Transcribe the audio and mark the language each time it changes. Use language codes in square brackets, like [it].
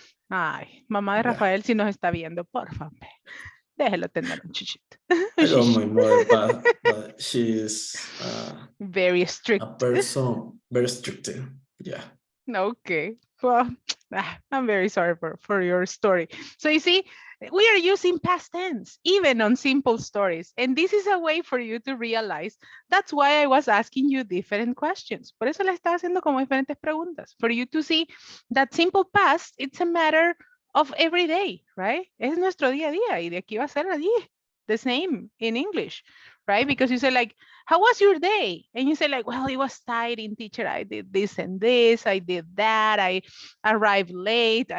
[es] Ay, mamá de Rafael, si nos está viendo, por favor, déjelo tener un chichito. [en] I love my mother, but she is Very strict. a person very strict. Yeah. Okay. Well, I'm very sorry for your story. So you see, we are using past tense, even on simple stories. And this is a way for you to realize. That's why I was asking you different questions. [es] Por eso le estaba haciendo como diferentes preguntas. [en] For you to see that simple past, it's a matter of every day, right? [es] Es nuestro día a día. Y de aquí va a ser allí. [en] The same in English, right? Because you say like, how was your day? And you say like, well, it was tiring, teacher. I did this and this. I did that. I arrived late.